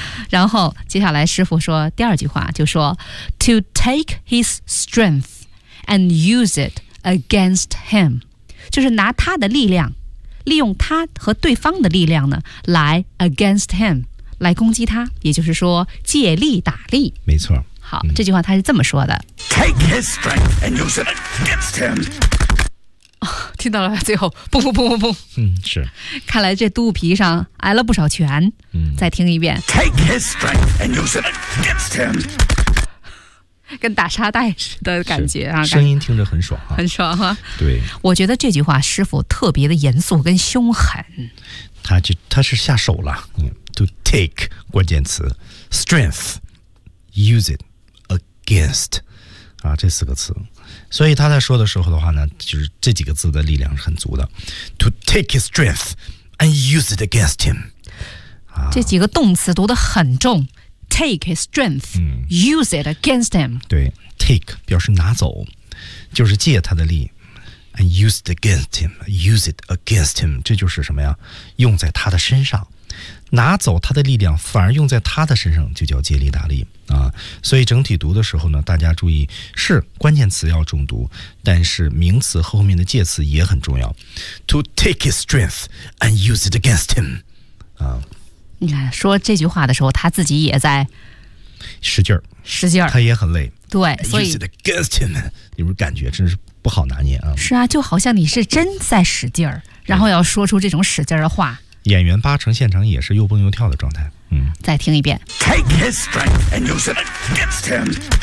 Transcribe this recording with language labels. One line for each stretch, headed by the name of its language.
Chinese: 然后接下来师傅说第二句话，就说
English: To take his strength and use it against him，
Chinese: 就是拿他的力量，利用他和对方的力量呢，来
English: against him
Chinese: 来攻击他，也就是说借力打力。没错。好，这句话他是这么说的
English: Take his strength and use it against him、
Chinese: 听到了吧，最后砰砰砰砰砰，是，看来这肚皮上挨了不少拳。再听一遍
English: Take his strength and use it against him，
Chinese: 跟打沙袋似的感觉啊，声音听着很爽、很爽啊。对，我觉得这句话师父特别的严肃跟凶狠，他是下手了，
English: to take
Chinese: 关键词
English: strength use it against
Chinese: 啊，这四个词。所以他在说的时候的话呢，就是这几个字的力量是很足的。
English: To take his strength and use it against him。
Chinese: 这几个动词读得很重 ，
English: take his strength,、use it against him。
Chinese: 对 ，
English: take
Chinese: 表示拿走，就是借他的力 ，
English: and use it against him,
Chinese: use it against him。这就是什么呀？用在他的身上，拿走他的力量，反而用在他的身上，就叫借力打力啊。所以整体读的时候呢，大家注意是关键词要重读，但是名词后面的介词也很重要。
English: To take his strength and use it against him， 啊。
Chinese: 你看，说这句话的时候，他自己也在使劲儿，使劲儿，他也很累。对，所以
English: use it against him，
Chinese: 你们感觉真是不好拿捏啊。是啊，就好像你是真在使劲儿，然后要说出这种使劲儿的话，演员八成现场也是又蹦又跳的状态。嗯，再听一遍。
English: Take his strength and use it against him。